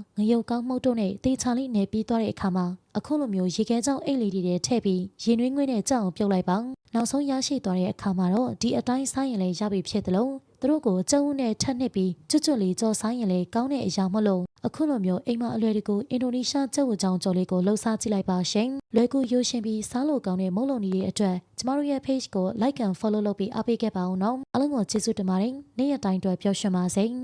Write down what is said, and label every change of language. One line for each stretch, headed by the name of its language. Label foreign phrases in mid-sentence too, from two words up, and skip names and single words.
Burmese: ငရုတ်ကောင်းမှုတ်တို့နဲ့တေချာလေးနေပြီးသွားတဲ့အခါမှာအခုလိုမျိုးရေခဲကြောင်အိတ်လေးတွေထည့်ပြီးရေနွေးငွေ့နဲ့ကြောက်အောင်ပြုတ်လိုက်ပါနောက်ဆုံးရရှိသွားတဲ့အခါမှာတော့ဒီအတိုင်းစားရင်လည်းရပြီဖြစ်တယ်လို့သူတို့ကိုကျုံနဲ့ထက်နှစ်ပြီးကျွတ်ကျွတ်လေးကြော်စားရင်လည်းကောင်းတဲ့အရာမလို့အခုလိုမျိုးအိမ်မှာအလွယ်တကူအင်ဒိုနီးရှားကျုပ်ဝကြောင်ကြော်လေးကိုလှုပ်ရှားကြည့်လိုက်ပါရှင်လွယ်ကူရိုးရှင်းပြီးစားလို့ကောင်းတဲ့မုတ်လုံးကြီးရဲ့အတွက်ကျမတို့ရဲ့ page ကို
English: like and follow
Burmese: လုပ်ပြီးအားပေးခဲ့ပါဦးနော်အားလုံးကိုကျေးဇူးတင်ပါတယ်နေ့ရက်တိုင်းအတွက်ပျော်ရွှင်ပါစေ